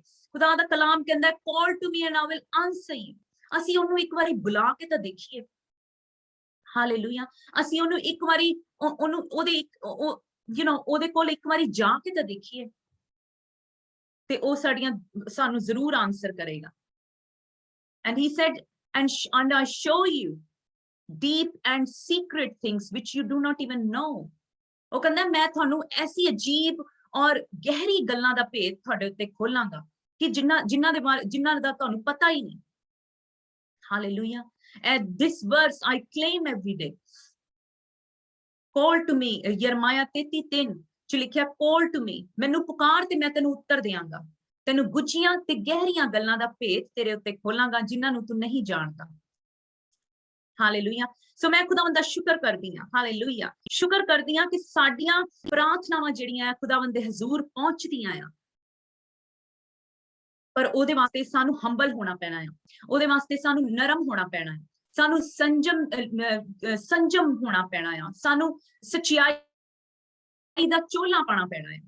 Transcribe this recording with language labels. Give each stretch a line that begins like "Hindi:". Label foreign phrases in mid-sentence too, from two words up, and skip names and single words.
Punjabi: ਖੁਦਾ ਦਾ ਕਲਾਮ ਕਹਿੰਦਾ
English: call to me and I will answer you.
Punjabi: ਅਸੀਂ ਉਹਨੂੰ ਇੱਕ ਵਾਰੀ ਬੁਲਾ ਕੇ ਤਾਂ ਦੇਖੀਏ। ਹਾਲੇਲੂਇਆ। ਅਸੀਂ ਉਹਨੂੰ ਇੱਕ ਵਾਰੀ ਉਹਨੂੰ ਉਹਦੇ ਉਹਦੇ ਕੋਲ ਇੱਕ ਵਾਰੀ ਜਾ ਕੇ ਤਾਂ ਦੇਖੀਏ, ਤੇ ਉਹ ਸਾਨੂੰ ਜ਼ਰੂਰ ਆਨਸਰ ਕਰੇਗਾ।
English: And he said, and I show you deep and secret things which you do not even know.
Punjabi: ਉਹ ਕਹਿੰਦਾ ਮੈਂ ਤੁਹਾਨੂੰ ਐਸੀ ਅਜੀਬ ਔਰ ਗਹਿਰੀ ਗੱਲਾਂ ਦਾ ਭੇਦ ਤੁਹਾਡੇ ਉੱਤੇ ਖੋਲਾਂਗਾ ਕਿ ਜਿਨ੍ਹਾਂ ਦਾ ਤੁਹਾਨੂੰ ਪਤਾ ਹੀ ਨਹੀਂ।
English: Hallelujah. And this verse I claim every day. Call to me,
Punjabi: ਯਰਮਾਇਆ 33:3 ਚ ਲਿਖਿਆ
English: call to me,
Punjabi: ਮੈਨੂੰ ਪੁਕਾਰ ਤੇ ਮੈਂ ਤੈਨੂੰ ਉੱਤਰ ਦਿਆਂਗਾ, ਤੈਨੂੰ ਗੁੱਝੀਆਂ ਤੇ ਗਹਿਰੀਆਂ ਗੱਲਾਂ ਦਾ ਭੇਦ ਤੇਰੇ ਉੱਤੇ ਖੋਲਾਂਗਾ ਜਿਨ੍ਹਾਂ ਨੂੰ ਤੂੰ ਨਹੀਂ ਜਾਣਦਾ। ਹਾਲੇਲੂਇਆ। ਸੋ ਮੈਂ ਖੁਦਾਵੰਦ ਦਾ ਸ਼ੁਕਰ ਕਰਦੀ ਹਾਂ, ਹਾਲੇਲੂਇਆ, ਸ਼ੁਕਰ ਕਰਦੀ ਹਾਂ ਕਿ ਸਾਡੀਆਂ ਪ੍ਰਾਰਥਨਾਵਾਂ ਜਿਹੜੀਆਂ ਖੁਦਾਵੰਦ ਦੇ ਹਜ਼ੂਰ ਪਹੁੰਚਦੀਆਂ ਆ, ਪਰ ਉਹਦੇ ਵਾਸਤੇ ਸਾਨੂੰ ਹੰਬਲ ਹੋਣਾ ਪੈਣਾ ਹੈ, ਉਹਦੇ ਵਾਸਤੇ ਸਾਨੂੰ ਨਰਮ ਹੋਣਾ ਪੈਣਾ ਹੈ, ਸਾਨੂੰ ਸੰਜਮ ਹੋਣਾ ਪੈਣਾ ਆ, ਸਾਨੂੰ ਸੱਚਾਈ ਦਾ ਚੋਲਾ ਪਾਣਾ ਪੈਣਾ ਹੈ।